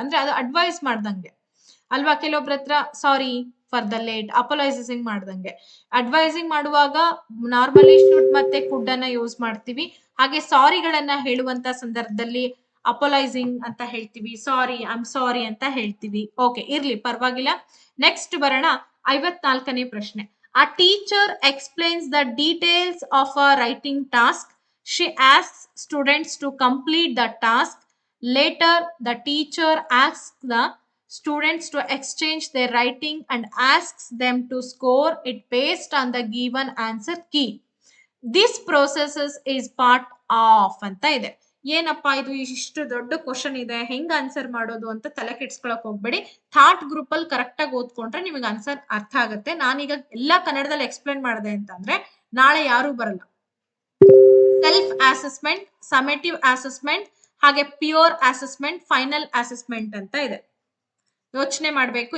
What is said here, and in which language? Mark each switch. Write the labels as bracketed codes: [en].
[kn] ಅಂದ್ರೆ ಅದು ಅಡ್ವೈಸ್ ಮಾಡ್ದಂಗೆ ಅಲ್ವಾ? ಕೆಲವೊಬ್ರ ಹತ್ರ [en] sorry for the late, [kn] ಅಪೋಲೈಸಿಂಗ್ ಮಾಡ್ದಂಗೆ. ಅಡ್ವೈಸಿಂಗ್ ಮಾಡುವಾಗ ನಾರ್ಮಲಿ ಶುಡ್ ಮತ್ತೆ ಕುಡ್ ಅನ್ನ ಯೂಸ್ ಮಾಡ್ತೀವಿ. ಹಾಗೆ ಸಾರಿಗಳನ್ನ ಹೇಳುವಂತ ಸಂದರ್ಭದಲ್ಲಿ ಅಪೋಲೈಸಿಂಗ್ ಅಂತ ಹೇಳ್ತೀವಿ, [en] sorry, I am sorry [kn] ಅಂತ ಹೇಳ್ತೀವಿ. ಓಕೆ, ಇರ್ಲಿ, ಪರವಾಗಿಲ್ಲ. ನೆಕ್ಸ್ಟ್ ಬರೋಣ 54ನೇ ಪ್ರಶ್ನೆ. [en] A teacher explains the details of a writing task. She asks students to complete the task. Later, the teacher asks the students to exchange their writing and asks them to score it based on the given answer key. This process is part of [kn] ಅಂತ ಇದೆ. ಏನಪ್ಪಾ ಇದು ಇಷ್ಟು ದೊಡ್ಡ question ಇದೆ, ಹೆಂಗ್ answer ಮಾಡೋದು ಅಂತ ತಲೆ ಕೆಡ್ಸ್ಕೊಳಕ್ ಹೋಗ್ಬೇಡಿ. ಥಾಟ್ ಗ್ರೂಪ್ ಅಲ್ಲಿ ಕರೆಕ್ಟ್ ಆಗಿ ಓದ್ಕೊಂಡ್ರೆ ನಿಮಗೆ ಆನ್ಸರ್ ಅರ್ಥ ಆಗುತ್ತೆ. ನಾನೀಗ ಎಲ್ಲಾ ಕನ್ನಡದಲ್ಲಿ ಎಕ್ಸ್ಪ್ಲೇನ್ ಮಾಡಿದೆ ಅಂತಂದ್ರೆ ನಾಳೆ ಯಾರು ಬರಲ್ಲ. ಸೆಲ್ಫ್ ಅಸೆಸ್ಮೆಂಟ್, ಸಮೇಟಿವ್ ಅಸೆಸ್ಮೆಂಟ್, ಹಾಗೆ ಪ್ಯೂರ್ ಅಸೆಸ್ಮೆಂಟ್, ಫೈನಲ್ ಅಸೆಸ್ಮೆಂಟ್ ಅಂತ ಇದೆ. ಯೋಚನೆ ಮಾಡ್ಬೇಕು.